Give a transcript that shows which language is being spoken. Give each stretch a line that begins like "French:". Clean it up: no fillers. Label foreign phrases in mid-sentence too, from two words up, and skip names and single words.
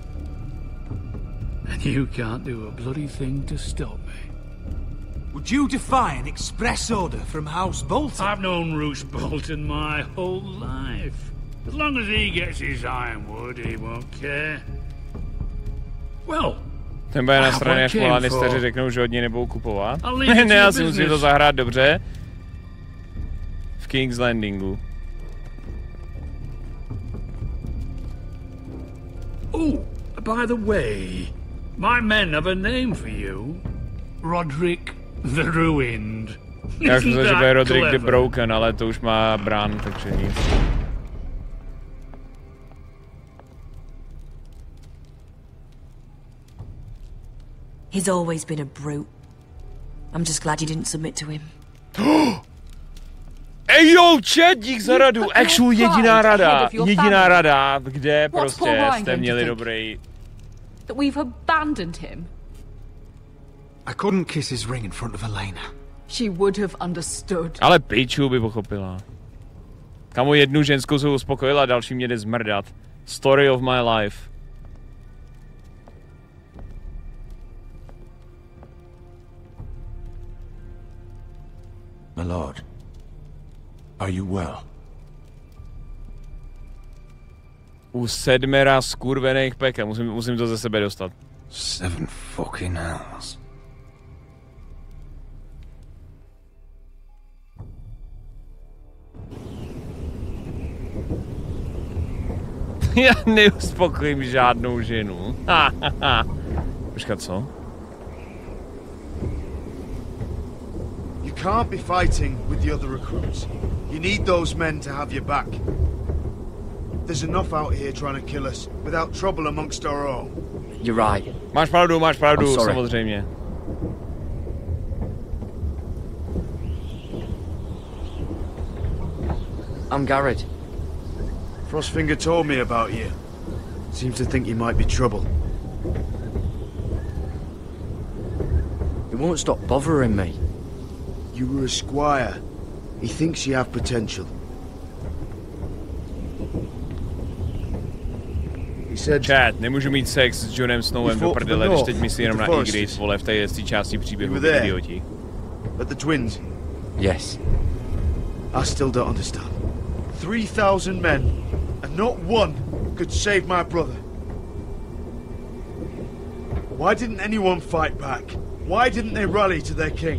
English: And you can't do a bloody thing to stop me. Would you defy an express order from House Bolton? I've known Roose Bolton my whole life. As long as he gets his ironwood, he won't care. Well,
Czech: ten bude na straně, až Lannisteri řeknou, že od něj nebudou kupovat. Ne, já si musím to zahrát dobře. V King's Landingu.
English: Oh, by the way, my men have a name for you. Roderick the Ruined.
Czech: Já už myslím, že bude Roderick the Broken, ale to už má Bran, takže nic.
English: He's always been a brute. I'm just glad you didn't submit to him.
Czech: Ej jo, chat, dík za radu. Actually jediná rada, kde prostě jste měli dobrý.
English: That we've abandoned him. I couldn't kiss his ring in front of Elena. She would have understood.
Czech: Ale piču by pochopila. Kamu jednu ženskou se uspokojila, další mě jde zmrdat.
English: Story of my life. My lord, are you well?
Czech: U 7 skurvených pekel, musím to ze sebe dostat.
English: 7 fucking hells.
Czech: Já neuspokojím žádnou ženu. Počkat, co?
English: You can't be fighting with the other recruits. You need those men to have your back. There's enough out here trying to kill us without trouble amongst our own. You're right.
Czech: Máš pravdu, samozřejmě.
English: I'm Garrett. Frostfinger told me about you. Seems to think you might be trouble. He won't stop bothering me. You were a squire. He thinks you have potential. He said...
Czech: Chat, nemůžu mít sex s Jonem Snowem do prdele, když teď myslí jenom na Ygritte, vole, v té části příběhu, idioti.
English: But the twins? Yes. I still don't understand. 3,000 men, and not one could save my brother. Why didn't anyone fight back? Why didn't they rally to their king?